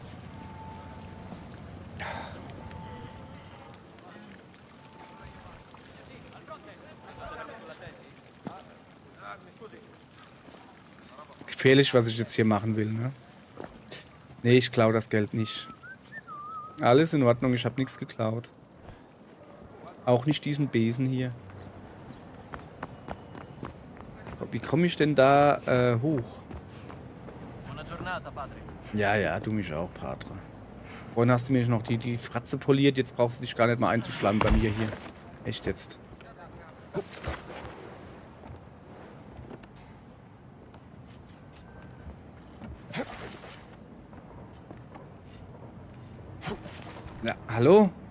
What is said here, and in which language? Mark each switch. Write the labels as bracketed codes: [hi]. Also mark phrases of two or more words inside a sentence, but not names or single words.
[de] Das ist gefährlich, was ich jetzt hier machen will, ne? Nee, ich klaue das Geld nicht. Alles in Ordnung, ich habe nichts geklaut. Auch nicht diesen Besen hier. Wie komme ich denn da hoch? [it] Buona giornata, padre. [de] Ja, du mich auch, Patre. Vorhin hast du mir noch die Fratze poliert, jetzt brauchst du dich gar nicht mal einzuschlagen bei mir hier. Echt jetzt. Ja, hallo?